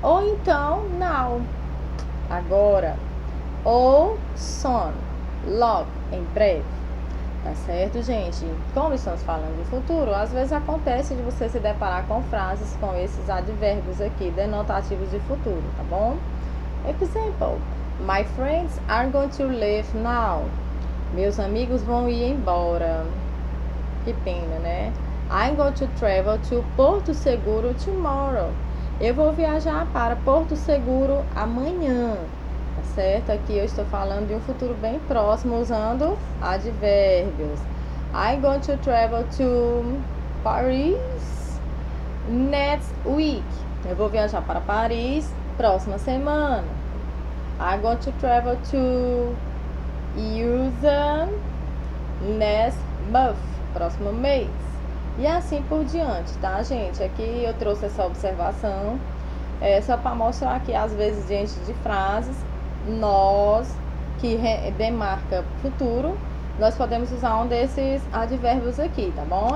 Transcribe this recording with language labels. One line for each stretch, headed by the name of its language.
Portuguese: Ou então, now, agora, ou soon, logo, em breve. Tá certo, gente? Como estamos falando de futuro, às vezes acontece de você se deparar com frases com esses advérbios aqui, denotativos de futuro, tá bom?
English: Example: My friends are going to leave now.
Portuguese: Meus amigos vão ir embora. Que pena, né?
English: I'm going to travel to Porto Seguro tomorrow.
Portuguese: Eu vou viajar para Porto Seguro amanhã. Tá certo? Aqui eu estou falando de um futuro bem próximo usando advérbios.
English: I'm going to travel to Paris next week.
Portuguese: Eu vou viajar para Paris próxima semana.
English: I'm going to travel to USA next month.
Portuguese: Próximo mês. E assim por diante, tá, gente? Aqui eu trouxe essa observação só para mostrar que às vezes diante de frases nós que demarca futuro, nós podemos usar um desses advérbios aqui, tá bom?